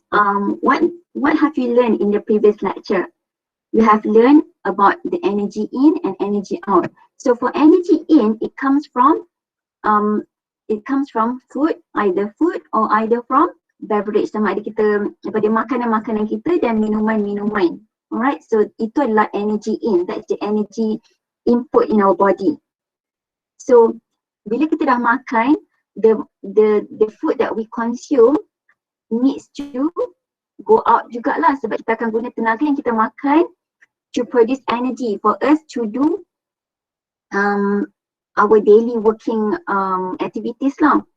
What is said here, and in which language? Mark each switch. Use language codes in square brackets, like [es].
[en] What have you learned in the previous lecture? You have learned about the energy in and energy out. So for energy in, it comes from food, either food or either from beverage. [ms] Sama ada kita daripada makanan-makanan kita dan minuman-minuman. [en] Alright, so [ms] itu adalah [en] energy in. That's the energy input in our body. So [ms] bila kita dah makan, [en] the food that we consume needs to go out [ms] jugalah sebab kita akan guna tenaga yang kita makan [en] to produce energy for us to do our daily working activities lah.